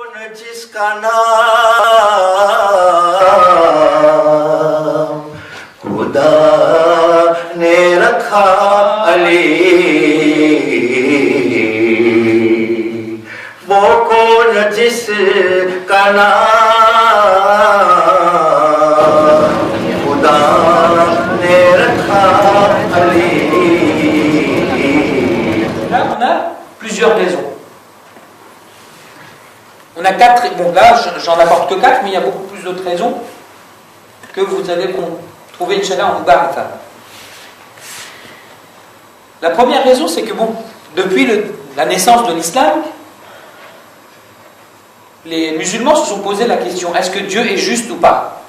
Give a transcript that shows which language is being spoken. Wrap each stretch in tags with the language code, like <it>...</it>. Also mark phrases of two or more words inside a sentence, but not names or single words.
<ur>جس کا نام خدا نے رکھا علی، وہ کون جس کا نام خدا نے رکھا علی.</ur> <fr>Là, on a plusieurs raisons. On a 4, bon là j'en apporte que 4, mais il y a beaucoup plus d'autres raisons que vous allez trouver Inch'Allah en Mubarakah. La première raison, c'est que bon, depuis la naissance de l'islam, les musulmans se sont posé la question, est-ce que Dieu est juste ou pas?</fr>